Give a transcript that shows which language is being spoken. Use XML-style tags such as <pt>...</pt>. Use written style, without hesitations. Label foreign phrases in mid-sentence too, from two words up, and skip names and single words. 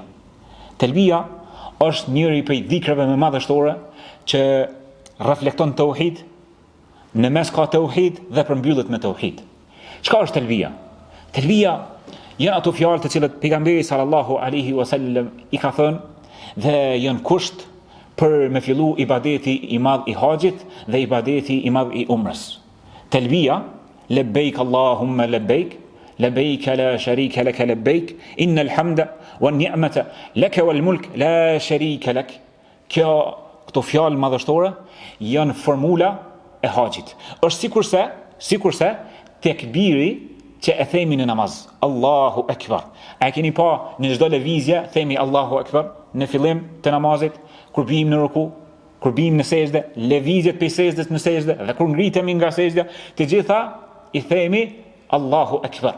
<sq>Telbia është njëri prej dhikrave më madhështore që reflekton tauhid, në mes ka tauhid dhe përmbyllet me tauhid. Çka është telbia? Telbia janë ato fjalë të cilët pejgamberi</sq> <ar>صلى الله عليه وسلم</ar> <sq>i ka thënë dhe janë kusht për me fillu ibadeti i madh i haxhit dhe ibadeti i madh i umrës. Telbia,</sq> <ar>لبيك اللهم لبيك، لبيك لا شريك لك لبيك، إن الحمد والنعمة لك والملك لا شريك لك.</ar> <sq>Këto fjalë madhështore janë formula e haxhit. Është sikurse tekbiri që e themi në namaz,</sq> <ar>الله أكبر.</ar> <sq>A keni pa në çdo lëvizje themi</sq> <ar>الله أكبر</ar> <sq>në fillim të namazit, kur bijmë në ruku, kur bijmë në sejdë, lëvizjet prej sejdës në sejdë dhe kur ngritemi nga sejdja, të gjitha i themi</sq> <ar>الله أكبر.</ar>